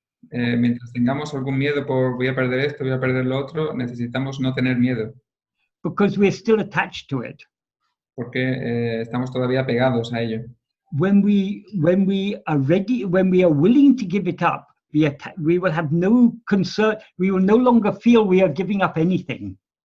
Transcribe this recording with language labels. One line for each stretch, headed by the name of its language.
Spanish: Mientras tengamos algún miedo por voy a perder esto, voy a perder lo otro, necesitamos no tener miedo.
English: Because we're still attached to it.
Spanish: Porque estamos todavía pegados a ello.
English: When we are ready, when we are willing to give it up, we will have no concern. We will no longer feel we are giving up anything.